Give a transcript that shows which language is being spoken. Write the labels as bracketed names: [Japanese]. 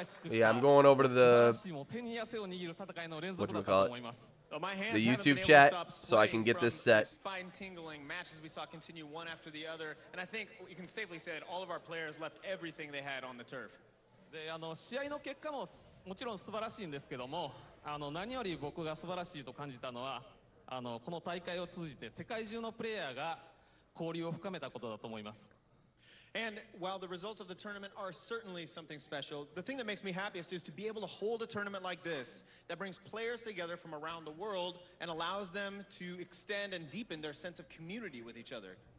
[English] Yeah, I'm going over to the the YouTube chat so I can get this set. Spine-tingling matches we saw continue one after the other, and I think you can safely say that all of our players left everything they had on the turf. [Japanese] 試合の結果ももちろん素晴らしいんですけども、何より僕が素晴らしいと感じたのは、この大会を通じて世界中のプレイヤーが交流を深めたことだと思います。 [English] And while the results of the tournament are certainly something special, the thing that makes me happiest is to be able to hold a tournament like this that brings players together from around the world and allows them to extend and deepen their sense of community with each other.